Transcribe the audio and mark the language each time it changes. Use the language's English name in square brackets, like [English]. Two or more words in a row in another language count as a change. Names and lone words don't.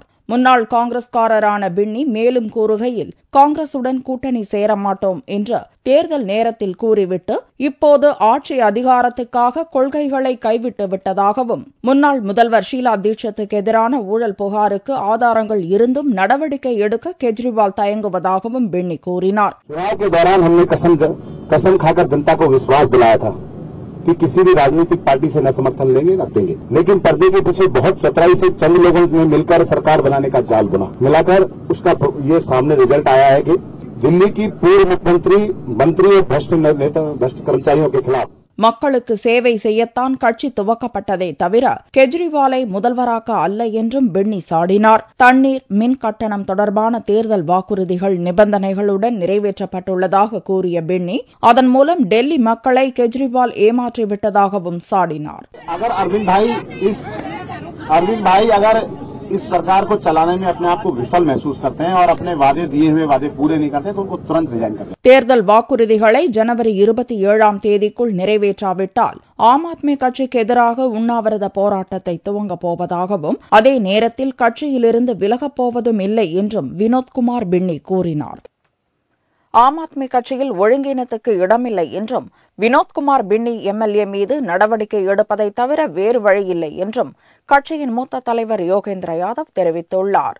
[Tamil] முன்னாள் காங்கிரஸ்காரரான பின்னி மேலும் கூறுகையில், காங்கிரசுடன் கூட்டணி சேரமாட்டோம் என்று தேர்தல் நேரத்தில் கூறிவிட்டு இப்போது ஆட்சி அதிகாரத்துக்காக கொள்கைகளை கைவிட்டு விட்டதாகவும், முன்னாள் முதல்வர் ஷீலா தீட்சித்துக்கு எதிரான ஊழல் புகாருக்கு ஆதாரங்கள் இருந்தும் நடவடிக்கை எடுக்க கெஜ்ரிவால் தயங்குவதாகவும் பின்னி கூறினார். [Hindi] कि किसी भी राजनीतिक पार्टी से न समर्थन लेंगे न देंगे, लेकिन पर्दे के पीछे बहुत चतुराई से चंद लोगों ने मिलकर सरकार बनाने का जाल बुना मिलाकर उसका ये सामने रिजल्ट आया है कि दिल्ली की पूर्व मुख्यमंत्री, मंत्री और भ्रष्ट कर्मचारियों के खिलाफ [Tamil] மக்களுக்கு சேவை செய்யத்தான் கட்சி துவக்கப்பட்டதே தவிர கெஜ்ரிவாலை முதல்வராக்க அல்ல என்றும் பின்னி சாடினார். தண்ணீர், மின் கட்டணம் தொடர்பான தேர்தல் வாக்குறுதிகள் நிபந்தனைகளுடன் நிறைவேற்றப்பட்டுள்ளதாக கூறிய பின்னி, அதன் மூலம் டெல்லி மக்களை கெஜ்ரிவால் ஏமாற்றிவிட்டதாகவும் சாடினார். [Hindi] इस सरकार को चलाने में अपने आप को विफल महसूस करते हैं और अपने वादे दिए हुए वादे पूरे नहीं करते तो उनको तुरंत रिजाइन करते हैं. [Tamil] தேர்தல் வாக்குறுதிகளை ஜனவரி 27ஆம் தேதிக்குள் நிறைவேற்றாவிட்டால் ஆம் ஆத்மி கட்சிக்கு எதிராக உண்ணாவிரத போராட்டத்தை துவங்கப் போவதாகவும், அதே நேரத்தில் கட்சியிலிருந்து விலகப் போவதும் இல்லை என்றும் வினோத்குமார் பின்னி கூறினார். ஆம் ஆத்மி கட்சியில் ஒழுங்கீனத்துக்கு இடமில்லை என்றும், வினோத்குமார் பின்னி எம்எல்ஏ மீது நடவடிக்கை எடுப்பதை தவிர வேறு வழியில்லை என்றும் கட்சியின் மூத்த தலைவர் யோகேந்திர யாதவ் தெரிவித்துள்ளார்.